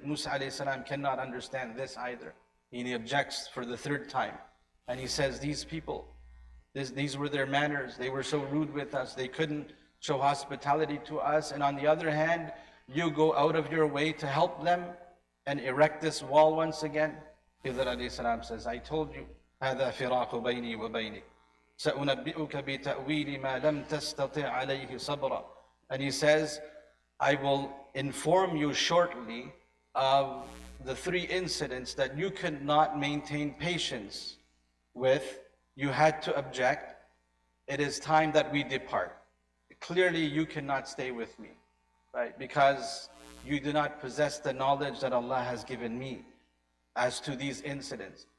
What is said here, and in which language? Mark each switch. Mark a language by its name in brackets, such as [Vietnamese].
[English] Musa alayhi salam cannot understand this either. He objects for the third time. And he says, these people, these were their manners. They were so rude with us. They couldn't show hospitality to us. And on the other hand, you go out of your way to help them and erect this wall once again. Khidr alayhi salam says, I told you, [Arabic] هذا فراق بيني وبينك سأنبئك بتأويل ما لم تستطع عليه صبرا. [English] And he says, I will inform you shortly of the three incidents that you could not maintain patience with. You had to object. It is time that we depart. Clearly you cannot stay with me, right? Because you do not possess the knowledge that Allah has given me as to these incidents.